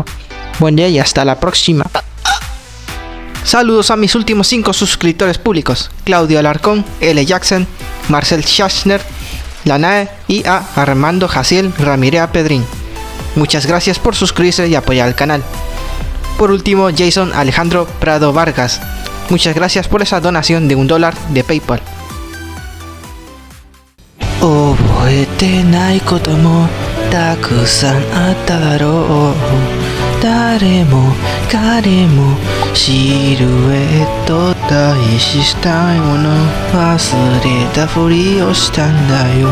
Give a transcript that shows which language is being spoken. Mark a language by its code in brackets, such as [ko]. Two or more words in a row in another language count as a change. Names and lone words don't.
[es] Buen día y hasta la próxima. Saludos a mis últimos 5 suscriptores públicos: Claudio Alarcón, L. Jackson, Marcel Schachner, Lanae y a Armando Jaciel Ramírez Pedrín. Muchas gracias por suscribirse y apoyar al canal. Por último, Jason Alejandro Prado Vargas. Muchas gracias por esa donación de $1 de PayPal. [ja] 覚えてないこともたくさんあっただろう。誰も彼もシルエット大事したいもの忘れたふりをしたんだよ。